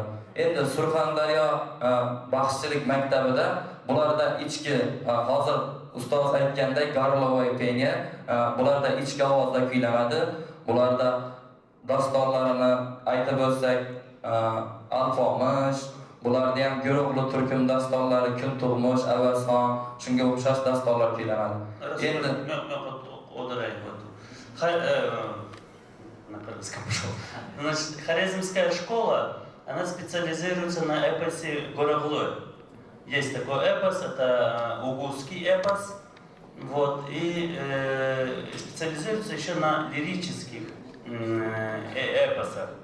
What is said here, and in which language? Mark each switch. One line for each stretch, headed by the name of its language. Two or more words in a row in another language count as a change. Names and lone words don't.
Uzbek: Endi Surxondaryo baxshichilik maktabida bularda ichki hozir ustoz aytgandek
Russian: горловое пение
Uzbek: bularda ichki ovozda kuylanadi. Bularda dostonlarini aytib o'tsak, Alpomish, bularda ham Go'ro'g'li turkum dostonlari, Kun tug'mish, Avazxon, shunga o'xshash dostonlar kuylanadi. Endi
Russian: Значит, Хорезмская школа, она специализируется на эпосе Гороглой. Есть такой эпос, это угузский эпос, вот, и специализируется еще на лирических эпосах.